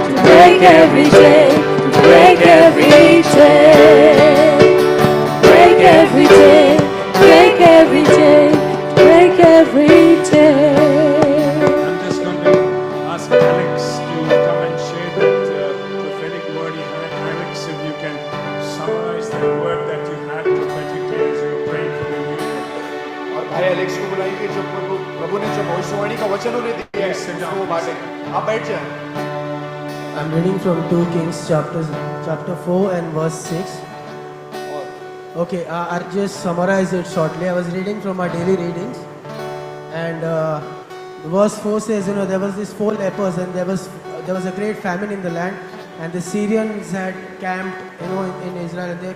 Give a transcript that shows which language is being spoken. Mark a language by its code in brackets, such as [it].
[en] Break every chain, break every chain, break every chain, break every chain, break every chain. I'm just going to ask Alex to come and share that prophetic word he had. Alex, if you can summarize that word that you had prophetically as you were praying for the new year. [hi] और भाई Alex को बुलाइए कि जो प्रभु ने जो भविष्यवाणी का वचन उन्हें दिया है उसको वो बांटे। आप बैठ जाएं। [en] I'm reading from 2 Kings chapter 4 and verse 6. Okay, I'll just summarize it shortly. I was reading from our daily readings, and verse 4 says, there was these 4 lepers, and there was a great famine in the land, and the Syrians had camped, in Israel.